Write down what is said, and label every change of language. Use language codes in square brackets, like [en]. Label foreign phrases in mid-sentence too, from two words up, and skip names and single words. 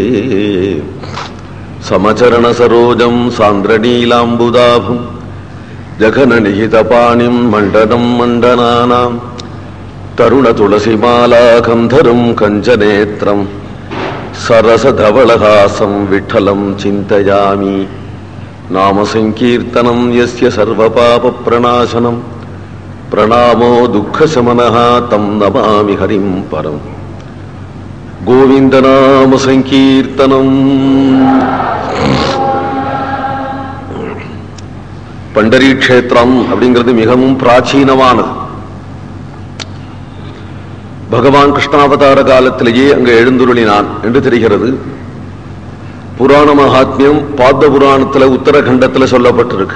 [sa] समचरण सरोजं सांद्रनीलाम्बुदाभं जघन निहितपाणिं मंडनं मंडनानां तरुण तुलसीमाला कंधरं कंचनेत्रं सरसधवलहासं विठ्ठलं चिन्तयामि। नाम संकीर्तनं यस्य सर्वपापप्रणाशनं प्रणामो दुःखशमनः तं नमामि हरिं परं। गोविंद नाम संकीर्तनं। [ta] பண்டரி க்ஷேத்திரம் அப்படிங்கிறது மிகவும் பிராச்சீனமானது. பகவான் கிருஷ்ணாவதார காலத்திலேயே அங்கு எழுந்துருளினான் என்று தெரிகிறது. புராண மகாத்மியம் பாத்ம புராணத்தில் உத்தரகண்டத்தில் சொல்லப்பட்டிருக்கு.